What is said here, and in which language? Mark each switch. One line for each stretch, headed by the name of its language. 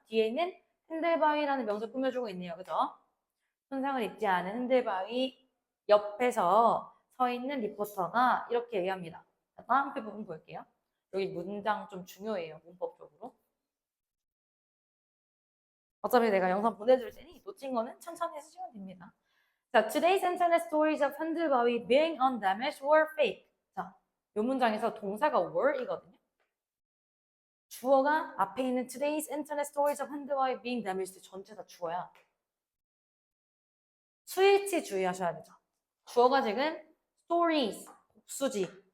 Korean: 뒤에 있는 흔들바위라는 명사 꾸며주고 있네요. 그죠? 손상을 입지 않은 흔들바위 옆에서 서 있는 리포터가 이렇게 얘기합니다. 다음 표 부분 볼게요. 여기 문장 좀 중요해요. 문법적으로. 어차피 내가 영상 보내줄 테니 놓친 거는 천천히 해주시면 됩니다.
English: 자, today's internet stories of 흔들바위 being undamaged were fake.
Korean: 자, 이 문장에서 동사가 were이거든요. 주어가 앞에 있는
English: today's internet stories of 흔들바위 being damaged
Korean: 전체 다 주어야. 수일치 주의하셔야 되죠. 주어가 지금 stories, 복수지.